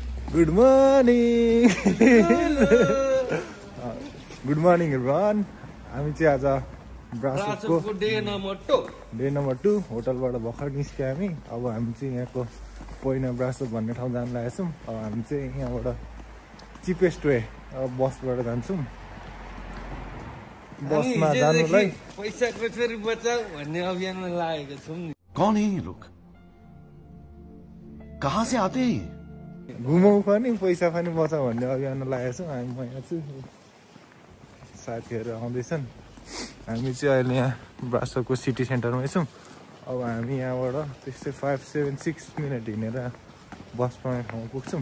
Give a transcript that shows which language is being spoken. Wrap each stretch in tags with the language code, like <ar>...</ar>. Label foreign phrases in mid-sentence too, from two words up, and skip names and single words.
<en>Good morning. Good morning everyone.</en> <ne>हामी चाहिँ आज ब्रासको</ne> <en>day number</en> <ne>2 होटलबाट भर्खर निस्क्यौँ हामी। अब हामी चाहिँ यहाँको पोइना ब्रासो भन्ने ठाउँ जान लागेछौँ। अब हामी चाहिँ यहाँबाट</ne> <en>cheapest way</en> <ne>बसबाट जान्छौँ। बसमा जानुलाई पैसा कसरी बचाऊ भन्ने अभियानमा लागेको छौँ नि।</ne> <hi>कौन है ये लोग? कहाँ से आते हैं?</hi> <ne>घुमाउ पनि पैसा पनि बचाऊ भन्ने अभियानमा लागेको छौँ। हामी म यहाँ छु, साथीहरू आउँदैछन्। हामी चाहिँ अहिले यहाँ ब्रासोको</ne> <en>city centremai</en> <ne>छौँ। अब हामी यहाँबाट त्यस्तै 5-7-6 मिनट हिँडेर बस पाउने ठाउँमा पुग्छौँ।</ne>